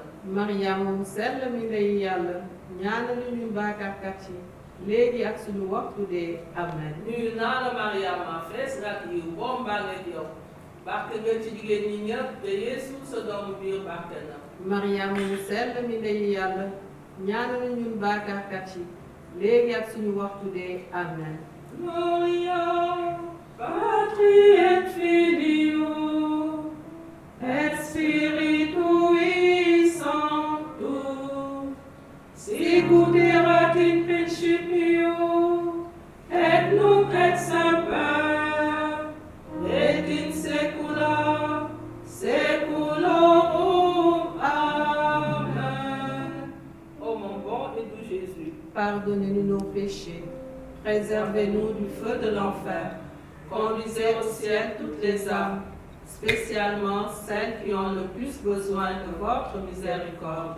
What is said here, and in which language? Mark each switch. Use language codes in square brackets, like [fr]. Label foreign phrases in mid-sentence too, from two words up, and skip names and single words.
[wo] Mariama mu sell mi ndeyi yàlla ñaanal ñu ñun bàkkaarkat yi léegi ak suñu waxtu dee amen. nuyu naa la Mariama fees nga ak yiw borom baa ngeeg yow barke nga ci jigéen ñi ñëpp te Yeesu sa doomu biir barke na. Mariama mu sell mi ndeyi yàlla ñaanal ñu ñun bàkkaarkat yi léegi ak suñu waxtu dee amen. [la] Gloria Patri et Filio et Spiritui Sancto sicut erat in principio et nunc et semper et in saecula saeculorum. [fr] Amen. Ô mon bon et doux Jésus, Pardonnez-nous nos péchés, préservez-nous du feu de l'enfer, conduisez au ciel toutes les âmes, spécialement celles qui ont le plus besoin de votre miséricorde.